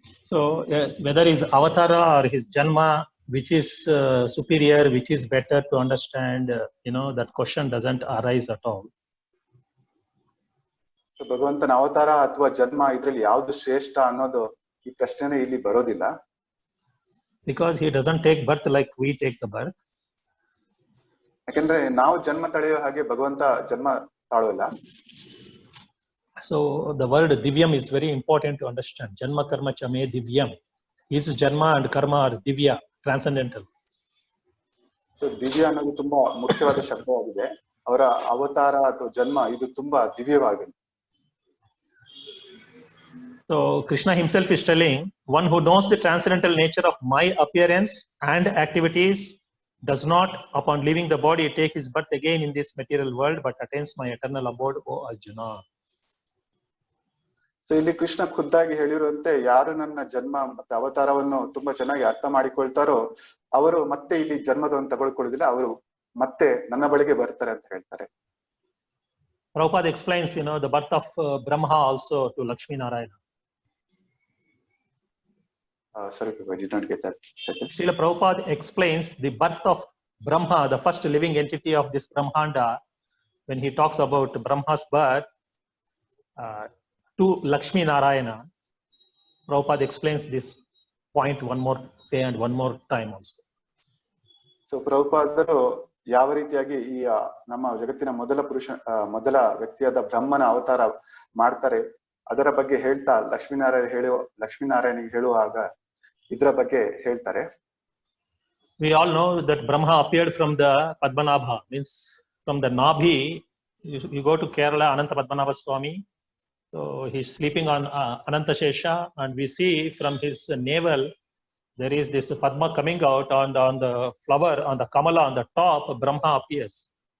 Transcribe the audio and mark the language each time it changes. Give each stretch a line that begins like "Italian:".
English: So whether his avatara or his janma, which is superior, which is better to understand, that question doesn't arise at all.
Kannada: So ಭಗವಂತನ ಅವತಾರ ಅಥವಾ ಜನ್ಮ ಇದ್ರಲ್ಲಿ ಯಾವ್ದು ಶ್ರೇಷ್ಠ ಅನ್ನೋದು ಈ ಪ್ರಶ್ನೆನೇ ಇಲ್ಲಿ ಬರೋದಿಲ್ಲ.
English: Because he doesn't take birth like we take the birth.
Kannada: ಯಾಕಂದ್ರೆ ನಾವು ಜನ್ಮ ತಳೆಯೋ ಹಾಗೆ ಭಗವಂತ ಜನ್ಮ ತಾಳೋಲ್ಲ.
English: So the word divyam is very important to understand.
Sanskrit: Janma karma chame divyam.
English: His janma and karma are divya, transcendental.
Kannada: So ದಿವ್ಯ ಅನ್ನೋದು ತುಂಬಾ ಮುಖ್ಯವಾದ ಶಬ್ದವಾಗಿದೆ. ಅವರ ಅವತಾರ ಅಥವಾ ಜನ್ಮ ಇದು ತುಂಬಾ ದಿವ್ಯವಾಗಿದೆ.
English: So Krishna himself is telling, one who knows the transcendental nature of my appearance and activities does not, upon leaving the body, take his birth again in this material world, but attains my eternal abode, O Arjuna.
Kannada: So ಇಲ್ಲಿ ಕೃಷ್ಣ ಖುದ್ದಾಗಿ ಹೇಳಿರುವಂತೆ ಯಾರು ನನ್ನ ಜನ್ಮ ಮತ್ತೆ ಅವತಾರವನ್ನು ತುಂಬಾ ಚೆನ್ನಾಗಿ ಅರ್ಥ ಮಾಡಿಕೊಳ್ತಾರೋ ಅವರು ಮತ್ತೆ ಇಲ್ಲಿ ಜನ್ಮದವನ್ನು ತಗೊಳ್ಕೊಳ್ಳುದಿಲ್ಲ, ಅವರು ಮತ್ತೆ ನನ್ನ ಬಳಿಗೆ ಬರ್ತಾರೆ ಅಂತ ಹೇಳ್ತಾರೆ.
English: Prabhupada explains, the birth of Brahma also to Lakshmi Narayana. Sorry, I did not get that. Srila Prabhupada explains the birth of Brahma, the first living entity of this Brahmanda, when he talks about Brahma's birth to Lakshmi Narayana. Prabhupada explains this point one more time also.
Kannada: So ಪ್ರಭುಪಾದರು ಯಾವ ರೀತಿಯಾಗಿ ಈ ನಮ್ಮ ಜಗತ್ತಿನ ಮೊದಲ ವ್ಯಕ್ತಿಯಾದ ಬ್ರಹ್ಮನ ಅವತಾರ ಮಾಡ್ತಾರೆ ಅದರ ಬಗ್ಗೆ ಹೇಳ್ತಾ ಲಕ್ಷ್ಮೀನಾರಾಯಣಿಗೆ ಹೇಳುವಾಗ ಇದರ ಬಗ್ಗೆ ಹೇಳ್ತಾರೆ.
English: We all know that Brahma appeared from the Padmanabha, means from the Nabhi. You go to Kerala, Ananta Padmanabha Swami. So he's sleeping on Ananta Shesha, and we see from his navel there is this Padma coming out, on the flower, on the Kamala, on the top, Brahma appears.